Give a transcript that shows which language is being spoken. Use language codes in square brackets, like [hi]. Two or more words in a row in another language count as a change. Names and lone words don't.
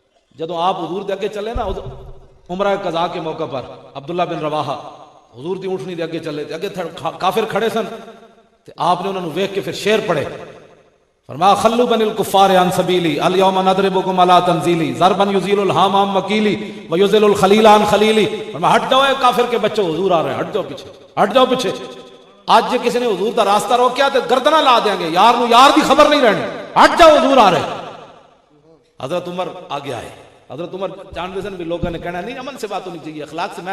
[pa] ਜਦੋਂ ਆਪ ਹਜ਼ੂਰ ਦੇ ਅੱਗੇ ਚੱਲੇ ਨਾ ਉਮਰਾ ਕਜ਼ਾ ਕੇ ਮੌਕੇ ਪਰ ਅਬਦੁੱਲਾ ਬਿਨ ਰਵਾਹਾ ਹਜ਼ੂਰ ਦੀ ਊਠਣੀ ਦੇ ਅੱਗੇ ਚੱਲੇ ਤੇ ਅੱਗੇ ਕਾਫ਼ਿਰ ਖੜ੍ਹੇ ਸਨ ਤੇ ਆਪਨੇ ਉਨ੍ਹੋਂ ਨੇ ਵੇਖ ਕੇ ਫਿਰ ਸ਼ੇਅਰ ਪੜ੍ਹੇ ਫ਼ਰਮਾ [ar] خلوا بني الكفار عن سبيله اليوم نضربكم على تنزيله ضربا يزيل الهام عن مقيله ويذهل الخليل عن خليله. [hi] फरमा हट जाओ ए काफिर के बच्चों, हुजूर आ रहे हैं, हट जाओ पीछे, हट जाओ पीछे। आज जे किसी ने हुजूर का रास्ता रोकिया तो गर्दना ला देंगे, यार नु यार की खबर नहीं रहनी, हट जाओ हुजूर आ रहे। हजरत उमर आगे आए। हजरत उमर जानते सन भी लोगों ने कहना नहीं अमन से बात होनी चाहिए, अखलाक से।